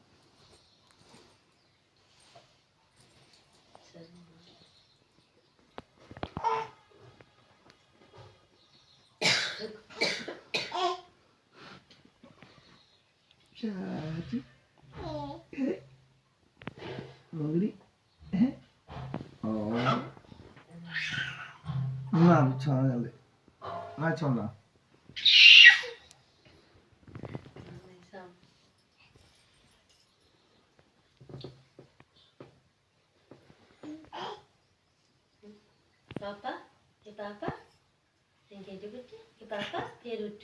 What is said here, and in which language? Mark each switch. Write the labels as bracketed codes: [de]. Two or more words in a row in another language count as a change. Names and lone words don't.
[pa] ਚਾਚੀ ਮੰਗਲੀ ਓ ਨਾ ਛਾਣ ਲੈ ਨਾ ਛੋਣਾ [id] Papa, ke papa, yang kayak gitu ke papa, dia lucu.